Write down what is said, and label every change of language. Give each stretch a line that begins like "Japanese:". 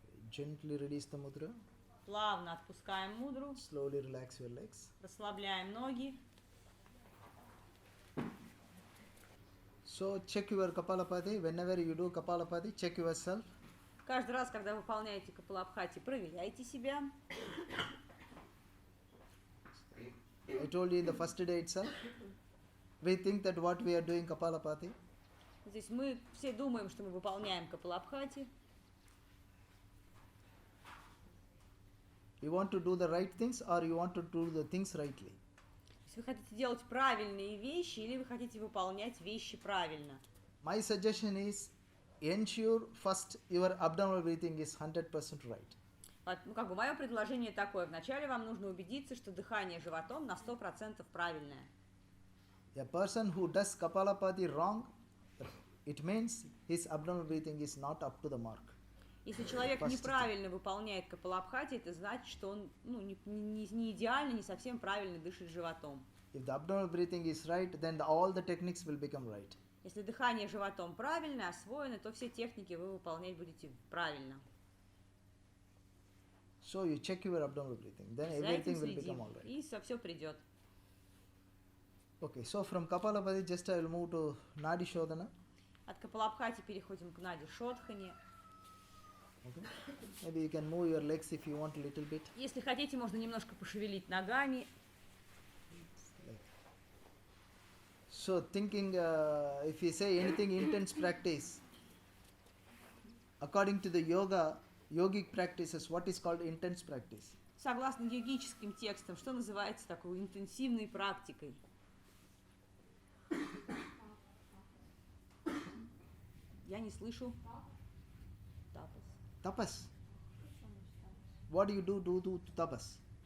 English: Gently release the mudra.
Russian: Плавно отпускаем мудру,
English: Slowly relax your legs.
Russian: расслабляем ноги.
English: So check your Kapalabhati. Whenever you do Kapalabhati, check yourself.
Russian: Каждый раз, когда выполняете Капалабхати, проверяйте себя.
English: I told you in the first day itself. We think that what we are doing Kapalabhati.
Russian: Здесь мы все думаем, что мы выполняем Капалабхати.
English: You want to do the right things or you want to do the things rightly.
Russian: Если вы хотите делать правильные вещи или вы хотите выполнять вещи правильно.
English: My suggestion is ensure first your abdominal breathing is 100% right.
Russian: Ну, как бы мое предложение такое. Вначале вам нужно убедиться, что дыхание животом на 100% правильное.
English: A person who does Kapalabhati wrong, it means his abdominal breathing is not up to the mark.
Russian: Если человек неправильно выполняет Капалабхати, это значит, что он не идеально, не совсем правильно дышит животом.
English: If the abdominal breathing is right, then all the techniques will become right.
Russian: Если дыхание животом правильно, освоено, то все техники вы выполнять будете правильно.
English: So you check your abdominal breathing, then
Russian: За этим
English: everything will become
Russian: следим,
English: all right.
Russian: и все придет.
English: Okay, so from Kapalabhati, just I will move to Nadi Shodhana.
Russian: От Капалабхати переходим к Нади Шодхане.
English: Okay. Maybe you can move your legs if you want a little bit.
Russian: Если хотите, можно немножко пошевелить ногами.
English: So thinking, if you say anything intense practice, according to the yogic practices, what is called intense practice?
Russian: Согласно йогическим текстам, что называется такой интенсивной практикой? Я не слышу.
English: Tapas. What do you do to tapas?